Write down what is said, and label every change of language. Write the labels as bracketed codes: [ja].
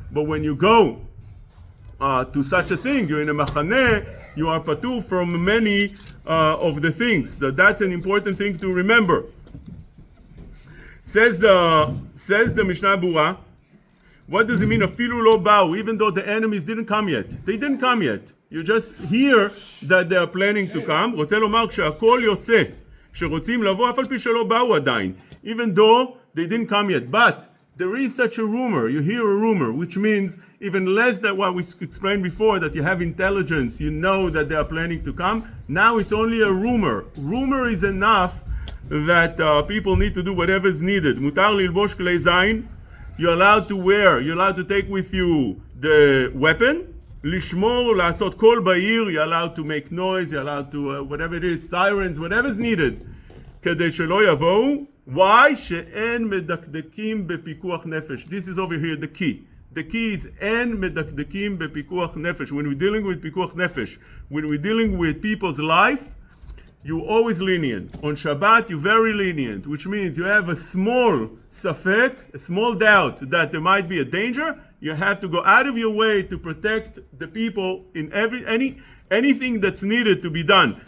[en] But when you go to such a thing, you're in a machaneh, you are patur from many of the things. So that's an important thing to remember. Says the Mishnah Berurah, what does it mean, [he] afilu lo ba'u, [en] even though the enemies didn't come yet? They didn't come yet. You just hear that they are planning to come. [he] רוצה לומר, כשהכל יוצא, שרוצים לבוא, אף על פי שלא באו עדיין. [en] Even though they didn't come yet. But there is such a rumor. You hear a rumor, which means even less than what we explained before, that you have intelligence, you know that they are planning to come. Now it's only a rumor. Rumor is enough that people need to do whatever is needed. [he] מותר ללבוש כלי זין. [en] You're allowed to wear, you're allowed to take with you the weapon. [he] לשמור, לעשות קול בעיר, [en] you're allowed to make noise, you're allowed to, whatever it is, sirens, whatever is needed. [he] כדי שלא יבואו. [en] Why? [he] שאין מדקדקים בפיקוח נפש. [en] This is over here the key. The key is [he] אין מדקדקים בפיקוח נפש. [en] When we're dealing with פיקוח נפש, when we're dealing with people's life, you're always lenient. On Shabbat, you're very lenient, which means you have a small safek, a small doubt that there might be a danger. You have to go out of your way to protect the people in anything that's needed to be done.